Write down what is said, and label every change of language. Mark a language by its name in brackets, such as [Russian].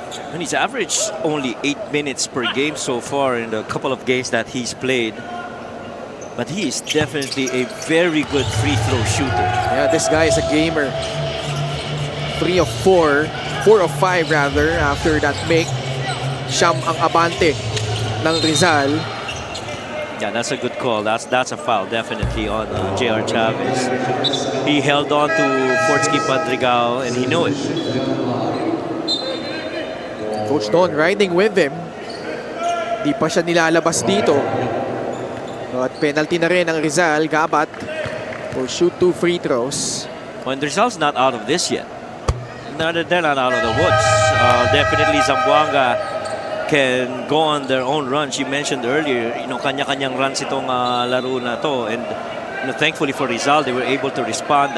[English] And he's averaged only 8 minutes per game so far in the couple of games that he's played. But he is definitely a very good free throw shooter. Yeah, this guy is a gamer. 3 of 4, 4 of 5 rather, after that make. [Filipino] Siyam ang abante ng Rizal. [English] Yeah, that's a good call. That's a foul, definitely, on J.R. Chavez. He held on to Fortsky Padrigao, and he knew it. Coach Don riding with him. [Filipino] Di pa siya nilalabas dito. At penalty na rin ang Rizal. [English] Gabat will shoot 2 free throws. Well, and Rizal's not out of this yet. They're not out of the woods. Definitely Zamboanga can go on their own runs. You mentioned earlier, kanya-kanyang runs itong laro na to, and thankfully for Rizal, they were able to respond.